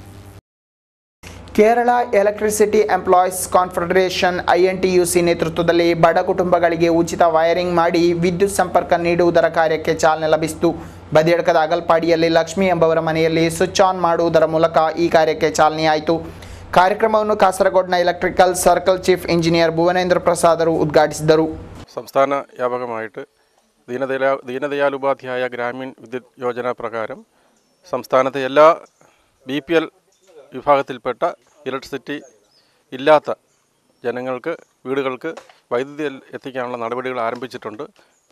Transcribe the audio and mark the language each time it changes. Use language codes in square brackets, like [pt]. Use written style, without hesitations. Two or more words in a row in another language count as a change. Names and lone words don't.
[kn] ಕೇರಳ ಎಲೆಕ್ಟ್ರಿಸಿಟಿ ಎಂಪ್ಲಾಯೀಸ್ ಕಾನ್ಫೆಡರೇಷನ್ INTUC ನೇತೃತ್ವದಲ್ಲಿ ಬಡ ಕುಟುಂಬಗಳಿಗೆ ಉಚಿತ ವೈರಿಂಗ್ ಮಾಡಿ ವಿದ್ಯುತ್ ಸಂಪರ್ಕ ನೀಡುವುದರ ಕಾರ್ಯಕ್ಕೆ ಚಾಲನೆ ಲಭಿಸಿತು. ಬದಿಯಡ್ಕದ ಅಗಲ್ಪಾಡಿಯಲ್ಲಿ ಲಕ್ಷ್ಮಿ ಎಂಬವರ ಮನೆಯಲ್ಲಿ [en] switch on [kn] ಮಾಡುವುದರ ಮೂಲಕ ಈ ಕಾರ್ಯಕ್ಕೆ ಚಾಲನೆಯಾಯಿತು. ಕಾರ್ಯಕ್ರಮವನ್ನು ಕಾಸರಗೋಡಿನ [en] electrical circle chief engineer [kn] ഭുവനേന്ദ്ര പ്രസാദರು ಉದ್ಘಾಟಿಸಿದರು. [ml] സംസ്ഥാന വ്യാപകമായിട്ട് ദീനദയാൽ ഉപാധ്യായ ഗ്രാമീൺ വിദ്യുത് യോജന പ്രകാരം സംസ്ഥാനത്തെ എല്ലാ BPL വിഭാഗത്തിൽപ്പെട്ട ഇലക്ട്രിസിറ്റി ഇല്ലാത്ത ജനങ്ങൾക്ക് വീടുകൾക്ക് വൈദ്യുതി എത്തിക്കാനുള്ള നടപടികൾ ആരംഭിച്ചിട്ടുണ്ട്.